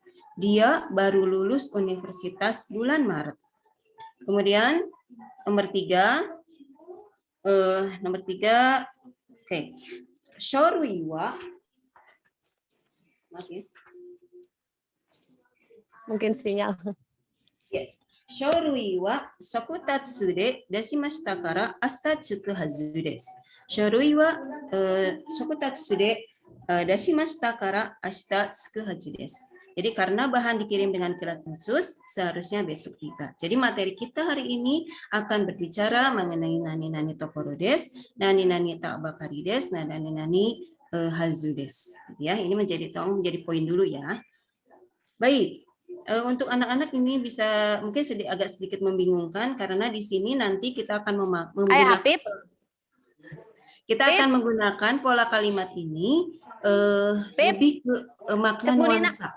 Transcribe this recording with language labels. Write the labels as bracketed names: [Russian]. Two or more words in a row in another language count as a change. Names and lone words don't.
[Indonesian] Dia baru lulus universitas bulan Maret. Kemudian nomor tiga, oke. [Japanese] Shoruiwa, [Indonesian] mungkin sinyal. Ya. [Japanese] 書類は速達ででしましたからあした着くはずです. 書類は速達で出しましたから明日着くはじです. [Indonesian] Jadi karena bahan dikirim dengan kilat khusus, seharusnya besok tiba. Jadi materi kita hari ini akan berbicara mengenai [Japanese] 何々ところです, 何々たばかりです, dan 何々はずです. [Indonesian] Ya, ini menjadi poin dulu ya. Baik, untuk anak-anak ini bisa mungkin agak sedikit membingungkan karena di sini nanti kita akan menggunakan pola kalimat ini lebih ke makna nuansa.